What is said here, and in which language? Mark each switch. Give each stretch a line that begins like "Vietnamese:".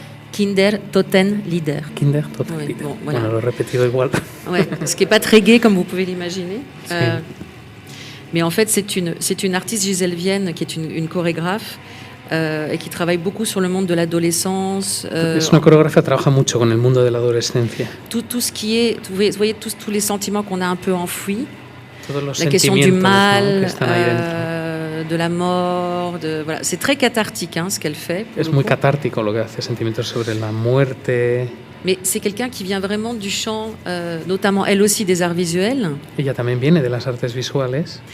German: Kinder Toten Leader. Kinder Toten
French: Oui,
German: Leader.
French: bon, voilà.
Spanish: Bueno, lo he repetido igual.
French: Ouais, ce qui n'est pas très gai, comme vous pouvez l'imaginer.
Spanish: Sí.
French: Mais en fait, c'est une artiste gisèlevienne qui est une chorégraphe et qui travaille beaucoup sur le monde de l'adolescence.
Spanish: Es una coreógrafa, trabaja mucho con el mundo de la adolescencia.
French: Tout ce qui est, vous voyez tous les sentiments qu'on a un peu enfouis.
Spanish: Todos los
French: La question du
Spanish: sentimientos, ¿no?,
French: mal,
Spanish: que están ahí dentro.
French: de la mort, voilà. C'est très cathartique ce qu'elle fait.
Spanish: Es muy catártico lo que hace, sentimientos sobre la muerte.
French: Mais c'est quelqu'un qui vient vraiment du champ, notamment elle aussi des arts visuels.
Spanish: Ella también viene de las artes visuales.